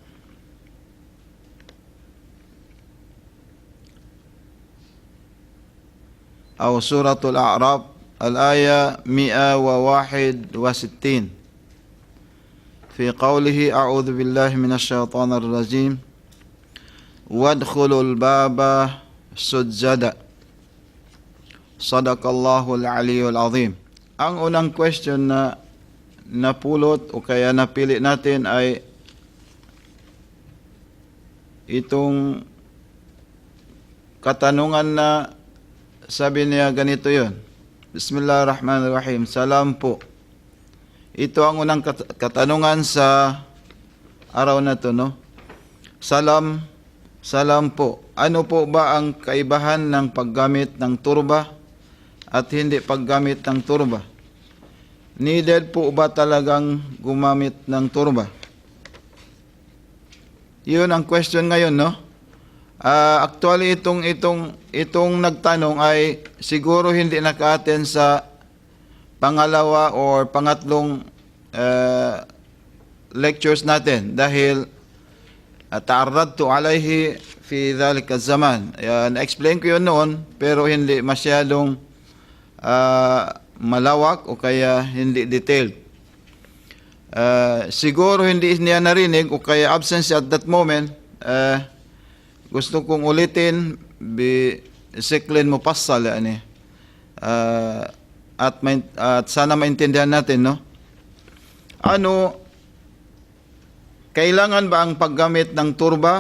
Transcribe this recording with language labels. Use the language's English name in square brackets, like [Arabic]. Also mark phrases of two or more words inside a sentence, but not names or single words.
[Arabic] أو سورة الأعراف الآية 161 في قوله أعوذ بالله من الشيطان الرجيم وادخلوا الباب سجدا صدق الله العلي العظيم. [Filipino] Ang unang question na napulot o kaya napili natin ay itong katanungan na sabi niya ganito yun. [Arabic] بسم الله الرحمن الرحيم. [Filipino] Salam po. Ito ang unang katanungan sa araw na to, no? Salam po. Ano po ba ang kaibahan ng paggamit ng turba at hindi paggamit ng turba? Needed po ba talagang gumamit ng turba? Yun ang question ngayon, no? Actually, itong nagtanong ay siguro hindi naka-attend sa pangalawa or pangatlong lectures natin dahil [Arabic] تعرضت عليه في ذلك زمن. [Filipino] Na-explain ko yun noon pero hindi masyadong malawak o kaya hindi detailed. Siguro hindi niya narinig o kaya absence [English] at that moment. [Filipino] Gusto kong ulitin bisiklin mo passal yani. At sana maintindihan natin, no? Kailangan ba ang paggamit ng turba?